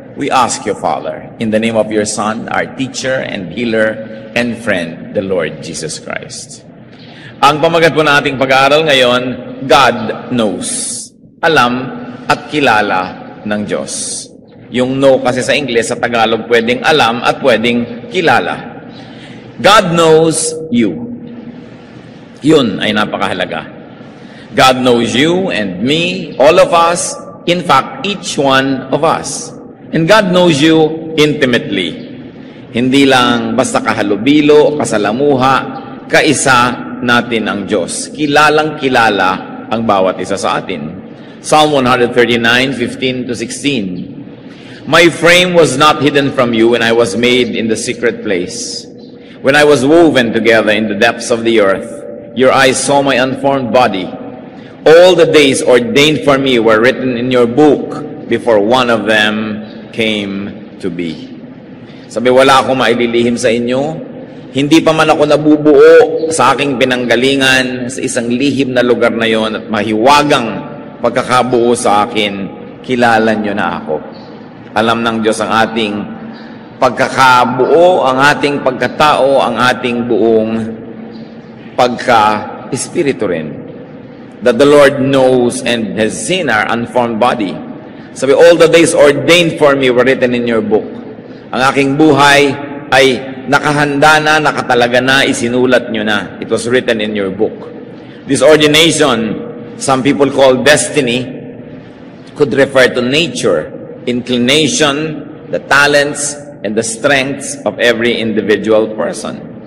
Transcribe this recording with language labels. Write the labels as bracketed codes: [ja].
[en] We ask you, Father, in the name of your Son, our teacher and healer and friend, the Lord Jesus Christ. [tl] Ang pamagat po na ating pag-aaral ngayon, [en] God knows. [tl] Alam at kilala ng Diyos. Yung know kasi sa English, sa Tagalog, pwedeng alam at pwedeng kilala. [en] God knows you. [tl] Yun ay napakahalaga. [en] God knows you and me, all of us, in fact, each one of us. And God knows you intimately. [tl] Hindi lang basta kahalubilo, kasalamuha, kaisa natin ang Diyos. Kilalang kilala ang bawat isa sa atin. [en] Psalm 139:15-16. My frame was not hidden from you when I was made in the secret place. When I was woven together in the depths of the earth, your eyes saw my unformed body. All the days ordained for me were written in your book before one of them came to be. [tl] Sabi, wala akong maililihim sa inyo. Hindi pa man ako nabubuo sa aking pinanggalingan sa isang lihim na lugar na yon at mahiwagang pagkakabuo sa akin, kilala nyo na ako. Alam ng Diyos ang ating pagkakabuo, ang ating pagkatao, ang ating buong pagka-espiritu rin. [en] That the Lord knows and has seen our unformed body. Sabi, all the days ordained for me were written in your book. [tl] Ang aking buhay ay nakahanda na, nakatalaga na, isinulat nyo na. [en] It was written in your book. This ordination, some people call destiny, could refer to nature, inclination, the talents, and the strengths of every individual person.